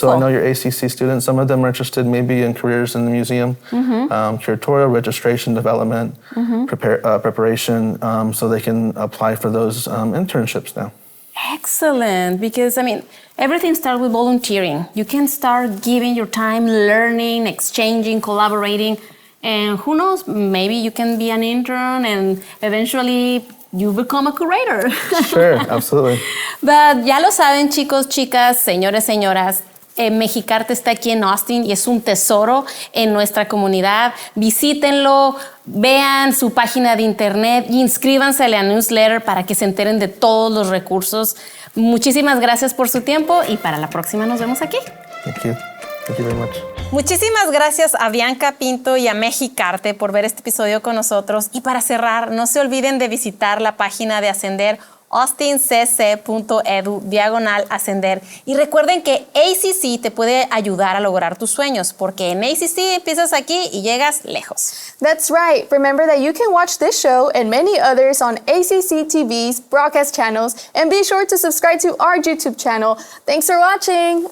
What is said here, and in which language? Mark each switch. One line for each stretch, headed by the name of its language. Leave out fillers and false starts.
English: So I know your ACC students, some of them are interested maybe in careers in the museum, curatorial, registration, development, preparation, so they can apply for those internships now. Excellent, because everything starts with volunteering. You can start giving your time, learning, exchanging, collaborating, and who knows, maybe you can be an intern and eventually you become a curator. Sure, absolutely.
Spanish: But ya lo saben, chicos, chicas, señores, señoras, Mexic-Arte está aquí en Austin y es un tesoro en nuestra comunidad. Visítenlo, vean su página de internet y inscríbanse a la newsletter para que se enteren de todos los recursos. Muchísimas gracias por su tiempo y para la próxima nos vemos aquí.
English: Thank you. Thank you very much.
Spanish: Muchísimas gracias a Bianca, Pinto y a Mexic-Arte por ver este episodio con nosotros. Y para cerrar, no se olviden de visitar la página de Ascender, austincc.edu/ascender. Y recuerden que ACC te puede ayudar a lograr tus sueños, porque en ACC empiezas aquí y llegas lejos.
English: That's right. Remember that you can watch this show and many others on ACC TV's broadcast channels, and be sure to subscribe to our YouTube channel. Thanks for watching.